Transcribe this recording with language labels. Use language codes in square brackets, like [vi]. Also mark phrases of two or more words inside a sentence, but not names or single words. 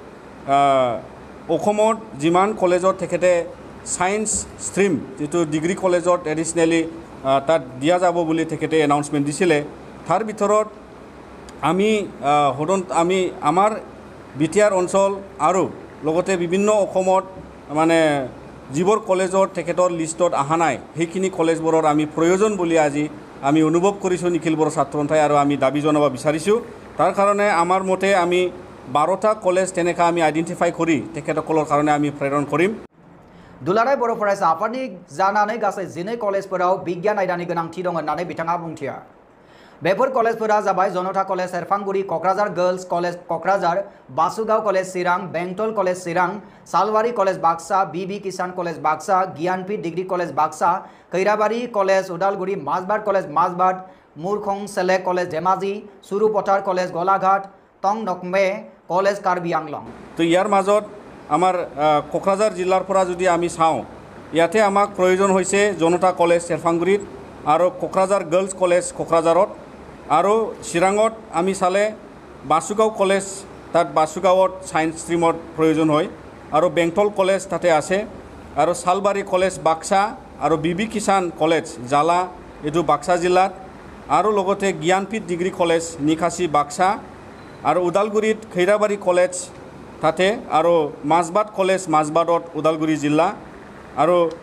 [as] অসমত যিমান কলেজত তেখেতে [en] science stream [as] যেটো ডিগ্ৰী কলেজত এডিশনেলি তাত দিয়া যাব বুলি তেখেতে এনাউন্সমেণ্ট দিছিলে তাৰ ভিতৰত আমি আমাৰ BTR অঞ্চল আৰু লগতে বিভিন্ন অসমত মানে যিবোৰ কলেজত তেখেতৰ লিষ্টত অহা নাই সেইখিনি কলেজবোৰৰ আমি প্ৰয়োজন বুলি আজি আমি অনুভৱ কৰিছোঁ নিখিল বড়ো ছাত্ৰ সন্থাই আৰু আমি দাবী জনাব বিচাৰিছোঁ। তাৰ কাৰণে আমাৰ মতে আমি 12টা কলেজ তেনেকৈ আমি আইডেন্টিফাই কৰি তেখেতসকলৰ কাৰণে আমি প্ৰেৰণ কৰিম। [brx] दुलाराय बर' फरायसा आफादनि जानानै गासै 12 कलेजफोराव बिगियान आयदानि गोनांथि दं होननानै बिथाङा बुंथियो। बेफोर कलेजफोरा जाबाय जनता कलेज सेरफांगुरि, क'क्राझार गर्ल्स कलेज क'क्राझार, बासुगाव कलेज चिरां, बेंटल कलेज चिरां, सालबारि कलेज बाक्सा, BB किसान कलेज बाक्सा, ज्ञानपीठ डिग्री कलेज बाक्सा, खैराबारि कलेज उदालगुरि, माजबाट कलेज माजबाट, मुरखं सेलेक्ट कलेज धेमाजि, सुरुपथार कलेज गलाघाट, टंगनकमे कलेज कार्बि आंलं। [as] तो यार মাজত আমাৰ কোকৰাঝাৰ জিলাৰ পৰা যদি আমি চাওঁ ইয়াতে আমাক প্ৰয়োজন হৈছে জনতা কলেজ চেৰফাংগুৰিত আৰু কোকৰাঝাৰ গাৰ্লছ কলেজ কোকৰাঝাৰত আৰু চিৰাঙত আমি চালে বাসুগাঁও কলেজ তাত বাসুগাঁৱত [en] science streamত [as] প্ৰয়োজন হয় আৰু বেংটল কলেজ তাতে আছে আৰু সালবাৰী কলেজ বাক্সা আৰু BB কিষাণ কলেজ জালা এইটো বাক্সা জিলাত আৰু লগতে জ্ঞানপীঠ ডিগ্ৰী কলেজ নিকাশী বাক্সা আৰু উদালগুৰিত খৈৰাবাৰী কলেজ তাতে আৰু মাজবাট কলেজ মাজবাটত উদালগুৰি জিলা আৰু